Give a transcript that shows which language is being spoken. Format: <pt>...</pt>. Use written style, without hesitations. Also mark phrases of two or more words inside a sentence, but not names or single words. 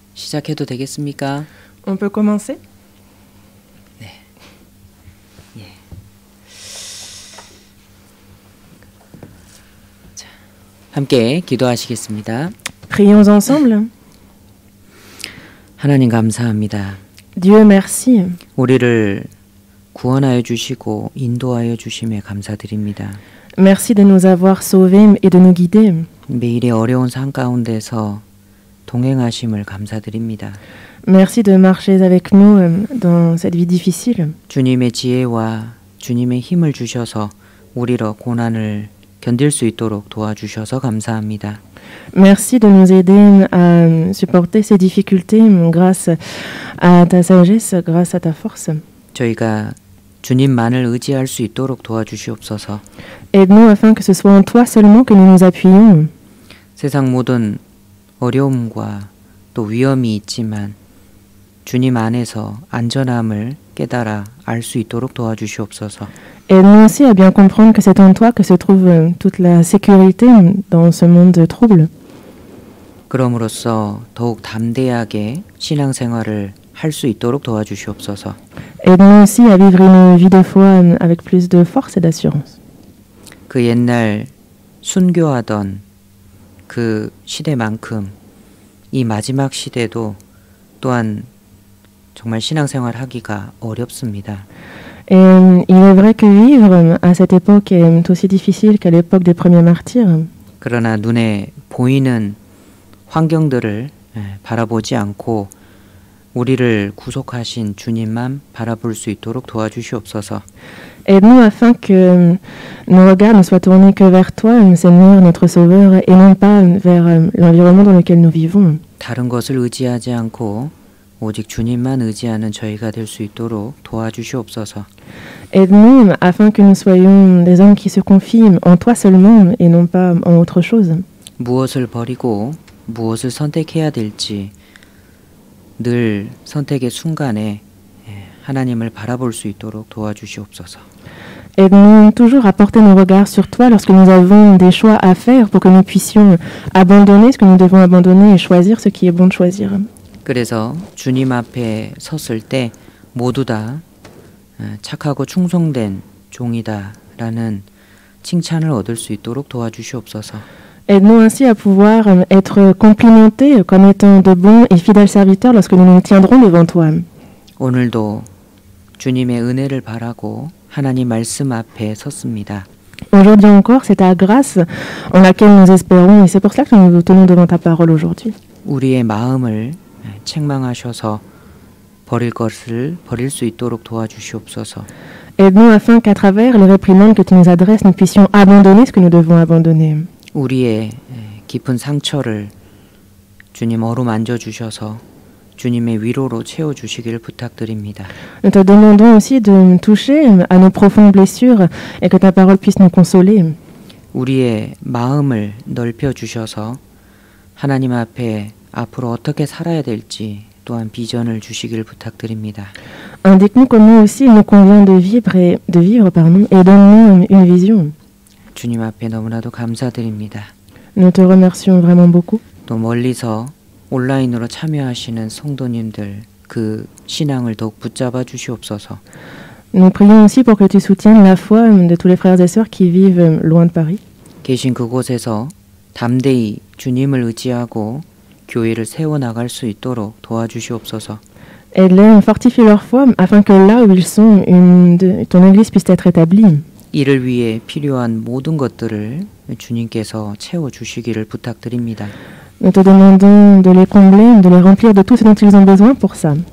<ko>시작해도 되겠습니까?</ko> <fr>On peut commencer?</fr> <ko>자, 함께 기도하시겠습니다.</ko> <fr>Prions ensemble.</fr> <ko>하나님 감사합니다.</ko> <fr>Dieu merci.</fr> <ko>우리를 구원하여 주시고 인도하여 주심에 감사드립니다.</ko> <fr>Merci de nous avoir sauvés et de nous guider.</fr> <ko>매일의 어려운 삶 가운데서 동행하심을 감사드립니다.</ko> <fr>Merci de marcher avec nous dans cette vie difficile.</fr> <ko>주님의 지혜와 주님의 힘을 주셔서 우리로 고난을 견딜 수 있도록 도와주셔서 감사합니다.</ko> <fr>Merci de nous aider à supporter ces difficultés grâce à ta sagesse, grâce à ta force.</fr> <ko>저희가 주님만을 의지할 수 있도록 도와주시옵소서.</ko> <fr>Aide-nous afin que ce soit en toi seulement que nous nous appuyons.</fr> <ko>세상 모든 어려움과 또 위험이 있지만 주님 안에서 안전함을 깨달아 알 수 있도록 도와주시옵소서.</ko> <fr>Aide-nous aussi à bien comprendre que c'est en toi que se trouve toute la sécurité dans ce monde trouble.</fr> <ko>그럼으로써 더욱 담대하게 신앙생활을 할 수 있도록 도와주시옵소서.</ko> <fr>Aide-nous aussi à vivre une vie de foi avec plus de force et d'assurance.</fr> <ko>그 옛날 순교하던 그 시대만큼 이 마지막 시대도 또한 정말 신앙생활 하기가 어렵습니다.</ko> <fr>Et il est vrai que vivre à cette époque est aussi difficile qu'à l'époque des premiers martyrs.</fr> <ko>그러나 눈에 보이는 환경들을 바라보지 않고 우리를 구속하신 주님만 바라볼 수 있도록 도와주시옵소서.</ko> <fr>Aide-nous afin que nos regards ne soient tournés que vers toi, Seigneur, notre Sauveur, et non pas vers l'environnement dans lequel nous vivons.</fr> <ko>다른 것을 의지하지 않고 오직 주님만 의지하는 저희가 될 수 있도록 도와주시옵소서.</ko> <fr>Aide-nous afin que nous soyons des hommes qui se confient en toi seulement et non pas en autre chose.</fr> <ko>무엇을 버리고 무엇을 선택해야 될지 늘 선택의 순간에 하나님을 바라볼 수 있도록 도와주시옵소서.</ko> <fr>Aide-nous toujours à porter nos regards sur toi lorsque nous avons des choix à faire pour que nous puissions abandonner ce que nous devons abandonner et choisir ce qui est bon de choisir.</fr> <ko>그래서 주님 앞에 섰을 때 모두 다 착하고 충성된 종이다라는 칭찬을 얻을 수 있도록 도와주시옵소서.</ko> <fr>Aide-nous ainsi à pouvoir être complimentés comme étant de bons et fidèles serviteurs lorsque nous nous tiendrons devant toi.</fr> <ko>오늘도 주님의 은혜를 바라고 하나님 말씀 앞에 섰습니다.</ko> <fr>Aujourd'hui encore, c'est ta grâce en laquelle nous espérons et c'est pour cela que nous nous tenons devant ta parole aujourd'hui.</fr> <ko>우리의 마음을 책망하셔서 버릴 것을 버릴 수 있도록 도와주시옵소서.</ko> <fr>Aide-nous afin qu'à travers les réprimandes que tu nous adresses, nous puissions abandonner ce que nous devons abandonner.</fr> <ko>우리의 깊은 상처를 주님 어루만져 주셔서 주님의 위로로 채워 주시기를 부탁드립니다.</ko> <fr>Nous te demandons aussi de toucher à nos profondes blessures et que ta parole puisse nous consoler.</fr> <ko>우리의 마음을 넓혀 주셔서 하나님 앞에 앞으로 어떻게 살아야 될지 또한 비전을 주시기를 부탁드립니다.</ko> <fr>Indique-nous comment aussi il nous convient de vivre et donne-nous une vision.</fr> <ko>주님 앞에 너무나도 감사드립니다.</ko> <fr>Nous te remercions vraiment beaucoup.</fr> <ko>또 멀리서 온라인으로 참여하시는 성도님들 그 신앙을 더욱 붙잡아 주시옵소서.</ko> <fr>Nous prions aussi pour que tu soutiennes la foi de tous les frères et sœurs qui vivent loin de Paris.</fr> <ko>계신 그곳에서 담대히 주님을 의지하고 교회를 세워 나갈 수 있도록 도와주시옵소서.</ko> <fr>Aide-les, fortifie leur foi afin que là où ils sont, ton église puisse être établie.</fr> <ko>이를 위해 필요한 모든 것들을 주님께서 채워 주시기를 부탁드립니다.</ko> <fr>Nous te demandons de les combler, de les remplir de tout ce dont ils ont besoin pour ça.</fr>